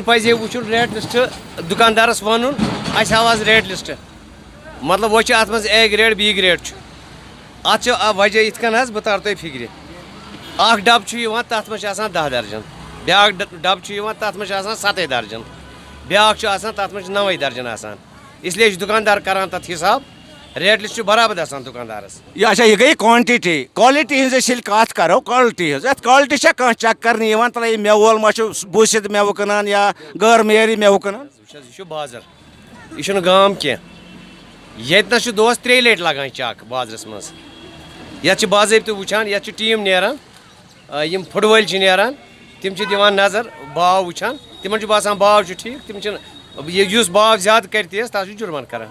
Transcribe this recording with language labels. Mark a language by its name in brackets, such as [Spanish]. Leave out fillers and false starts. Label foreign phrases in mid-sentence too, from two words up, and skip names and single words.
[Kashmiri] پَزِ ہے وٕچھُن [English] rate list [Kashmiri] دُکاندارَس وَنُن اَسہِ ہاو حظ [English] rate list [Kashmiri] مطلب وۄنۍ چھِ اَتھ منٛز [English] A grade B grade [Kashmiri] چھُ اَتھ چھُ وجہ یِتھ کٔنۍ حظ بہٕ تارٕ تۄہہِ فِکرِ اکھ ڈبہٕ چھُ یِوان تَتھ منٛز چھِ آسان 10 درجن بیٛاکھ ڈبہٕ چھُ یِوان تَتھ منٛز چھِ آسان 7 درجن بیٛاکھ چھُ آسان تَتھ منٛز چھِ 9 درجن آسان اِسلیے چھُ دُکاندار کران تَتھ حِساب [English] rate list [Kashmiri] چھُ برابر آسان دُکاندارس. [Urdu] یہ اچھا یہ گئی [English] quantity quality [Kashmiri] ہز ییٚلہِ کتھ کرو کوالٹی ہز اتھ کوالٹی چھا کانٛہہ چیک کرنہٕ یِوان تلے یہِ میوٕ وول ما چھُ بوٗسِتھ میوٕ کٕنان یا غٲر معیٲری میوٕ کٕنان. یہِ چھُ بازر یہِ چھُنہٕ گام کینٛہہ ییٚتہِ نس چھُ دۄہس 3 لٹہِ لگان چک بازرس منٛز یتھ چھِ باضٲبطہٕ وٕچھان یتھ چھِ ٹیٖم نیران یِم فُڈ وٲلۍ چھِ نیران تِم چھِ دِوان نظر باو وٕچھان تِمن چھُ باسان باو چھُ ٹھیٖک تِم چھِنہٕ یُس باو زیادٕ کرِ تیز تتھ چھُ جُرمان کران.